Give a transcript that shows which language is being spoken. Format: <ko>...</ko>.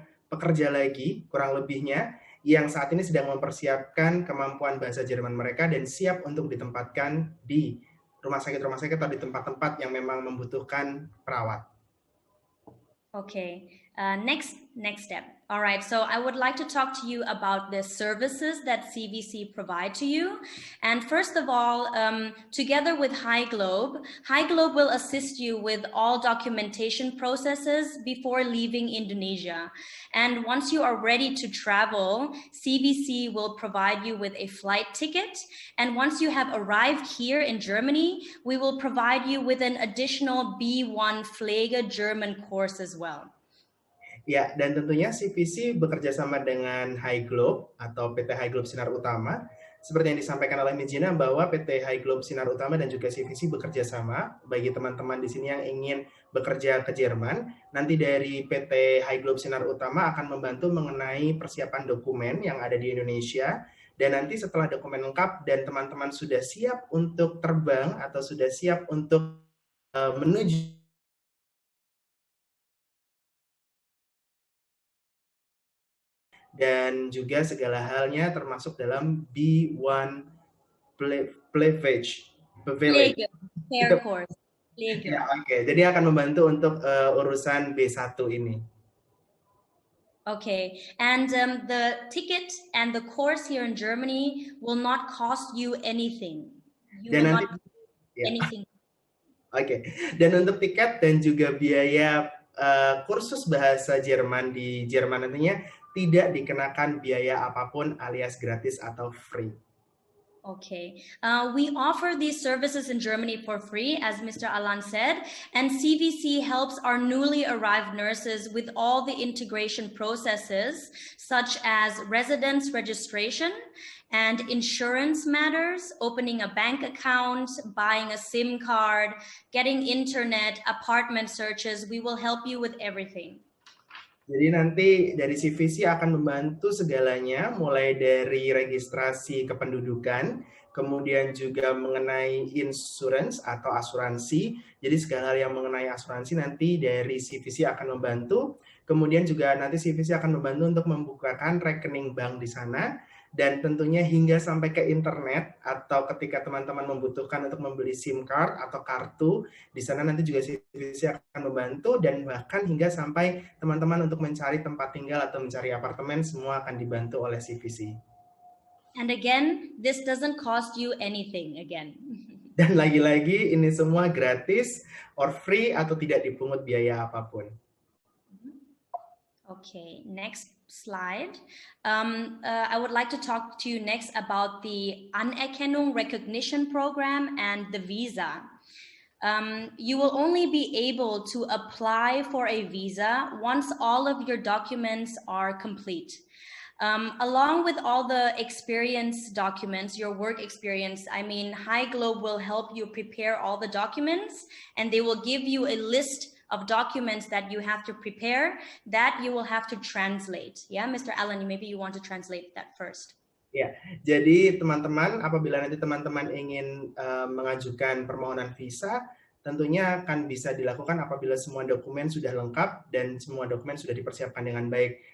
<id>pekerja lagi kurang lebihnya yang saat ini sedang mempersiapkan kemampuan bahasa Jerman mereka dan siap untuk ditempatkan di rumah sakit atau di tempat-tempat yang memang membutuhkan perawat.</id> <en>Okay, next step. All right, so I would like to talk to you about the services that CVC provide to you. And first of all, together with HiGlobe will assist you with all documentation processes before leaving Indonesia. And once you are ready to travel, CVC will provide you with a flight ticket. And once you have arrived here in Germany, we will provide you with an additional B1 Pflege German course as well.</en> <id>Ya, dan tentunya CVC bekerja sama dengan HiGlobe atau PT HiGlobe Sinar Utama. Seperti yang disampaikan oleh Miss Gina bahwa PT HiGlobe Sinar Utama dan juga CVC bekerja sama bagi teman-teman di sini yang ingin bekerja ke Jerman. Nanti dari PT HiGlobe Sinar Utama akan membantu mengenai persiapan dokumen yang ada di Indonesia. Dan nanti setelah dokumen lengkap dan teman-teman sudah siap untuk terbang atau sudah siap untuk menuju dan juga segala halnya termasuk dalam B1</id> <en>Privilege.</en> <de>Pflege,</de> <en>care course.</en> <de>Pflege.</de> <id>Ya, oke. Jadi akan membantu untuk urusan B1 ini.</id> <en>Okay, and the ticket and the course here in Germany will not cost you anything. You</en> <id>Dan</id> <en>will</en> <id>nanti,</id> <en>not</en> <id>ya.</id> <en>anything.</en> <id>Oke. Dan untuk tiket dan juga biaya kursus bahasa Jerman di Jerman nantinya tidak dikenakan biaya apapun alias gratis atau free.</id> <en>Okay, we offer these services in Germany for free, as Mr. Alan said, and CVC helps our newly arrived nurses with all the integration processes, such as residence registration and insurance matters, opening a bank account, buying a SIM card, getting internet, apartment searches. We will help you with everything.</en> <id>Jadi nanti dari CVC akan membantu segalanya, mulai dari registrasi kependudukan, kemudian juga mengenai insurance atau asuransi. Jadi segala hal yang mengenai asuransi nanti dari CVC akan membantu. Kemudian juga nanti CVC akan membantu untuk membukakan rekening bank di sana. Dan tentunya hingga sampai ke internet atau ketika teman-teman membutuhkan untuk membeli SIM card atau kartu, di sana nanti juga CVC akan membantu, dan bahkan hingga sampai teman-teman untuk mencari tempat tinggal atau mencari apartemen, semua akan dibantu oleh CVC.</id> <en>And again, this doesn't cost you anything again.</en> <id>Dan lagi-lagi ini semua gratis</id> <en>or free</en> <id>atau tidak dipungut biaya apapun.</id> <en>Okay, next slide. I would like to talk to you next about the Anerkennung Recognition Program and the visa. You will only be able to apply for a visa once all of your documents are complete. Along with all the experience documents, your work experience, I mean, HiGlobe will help you prepare all the documents, and they will give you a list of documents that you have to prepare that you will have to translate. Yeah, Mr. Allen, maybe you want to translate that first.</en> <id>Ya, jadi teman-teman, apabila nanti teman-teman ingin mengajukan permohonan visa, tentunya akan bisa dilakukan apabila semua dokumen sudah lengkap dan semua dokumen sudah dipersiapkan dengan baik.</id>